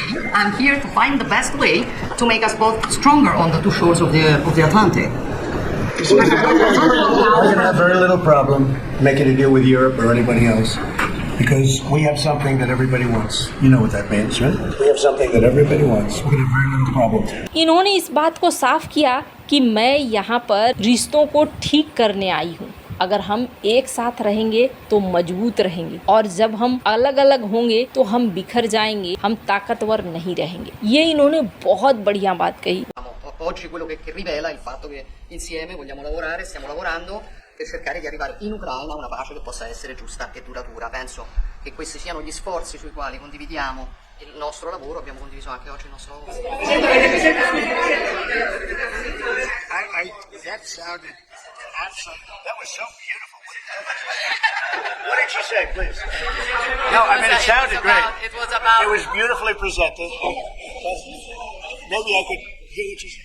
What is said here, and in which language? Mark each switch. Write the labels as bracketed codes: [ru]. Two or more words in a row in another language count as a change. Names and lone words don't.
[en] I'm here to find the best way to make us both stronger on the two shores of the Atlantic. I'm going to have very little problem making a deal with Europe or anybody else, because we have something that everybody wants. You know what that means, right? We have something that everybody wants. We're going to have very little problem. [ur] انہوں نے اس بات کو صاف کیا کہ میں یہاں پر رشتوں کو ٹھیک کرنے آئی ہوں. اگر ہم ایک ساتھ رہیں گے تو مضبوط رہیں گے اور جب ہم الگ الگ ہوں گے تو ہم بکھر جائیں گے، ہم طاقتور نہیں رہیں گے. یہ انہوں نے بہت بڑھیا بات کہی. [it] Oggi quello che rivela il fatto che insieme vogliamo lavorare, stiamo lavorando per cercare di arrivare in Ucraina a una pace che possa essere giusta e duratura. Penso che questi siano gli sforzi sui quali condividiamo il nostro lavoro, abbiamo condiviso anche oggi il nostro lavoro. [en] That sounded absolutely, that was so beautiful. What did she say, please? No, I mean, it sounded great. It was beautifully presented. Maybe I could hear what she said.